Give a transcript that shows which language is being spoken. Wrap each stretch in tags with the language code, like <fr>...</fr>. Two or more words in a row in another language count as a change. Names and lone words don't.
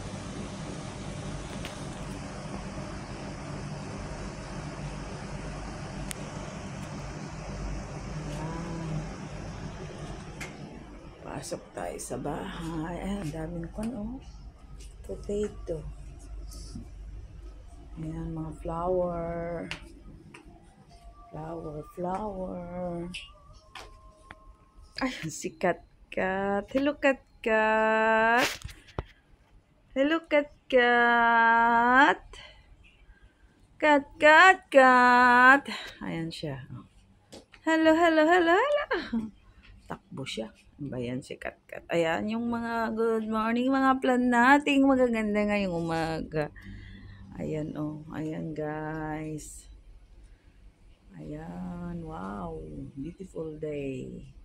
<tl>Pasok tayo sa bahay. Ay, ang daming potato. Ayan, mga flower. Flower. Ay, si Kat-Kat. Hello, Kat-Kat. Hello, Kat-Kat. Kat. Ayan siya. Hello. Takbo siya. Bayan si Kat-Kat. Ayan yung mga</tl> <en>good morning,</en> <tl>mga plan nating magaganda ngayong umaga. Ayan ayan guys.</tl> <en>Ayan, wow, beautiful day.</en>